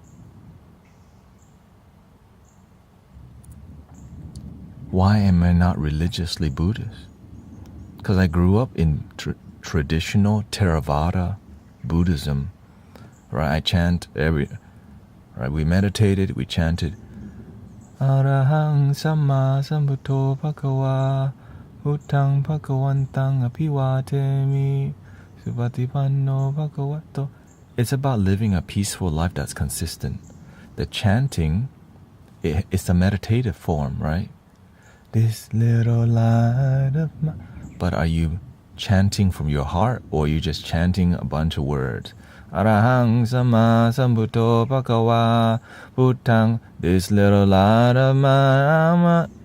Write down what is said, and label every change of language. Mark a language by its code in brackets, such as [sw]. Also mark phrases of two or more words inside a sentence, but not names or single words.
[en] Why am I not religiously Buddhist? Because I grew up in traditional Theravada Buddhism, right? I chant we meditated, we chanted [pi] Arahang Samma Sambuddho Bhagava Buddhang Bhagavantang Apivatemi Subhatipanno Bhagavato. [en] It's about living a peaceful life that's consistent. The chanting, it's a meditative form, right? This little light of my... But are you chanting from your heart, or are you just chanting a bunch of words? [pi] Arahang Samma Sambuddho Bhagava Buddhang, [en] this little light of my...